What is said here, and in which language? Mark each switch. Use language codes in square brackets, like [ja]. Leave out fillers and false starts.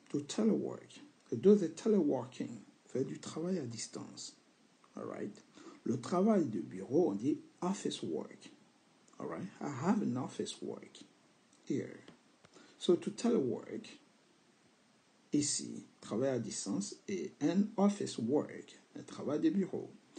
[en] Do the teleworking, [fr] faire du travail à distance. Alright. Le travail de bureau, on dit office work. Alright. [en] I have an office work here. So to telework, [fr] ici, travail à distance, et un office work, un travail de bureau.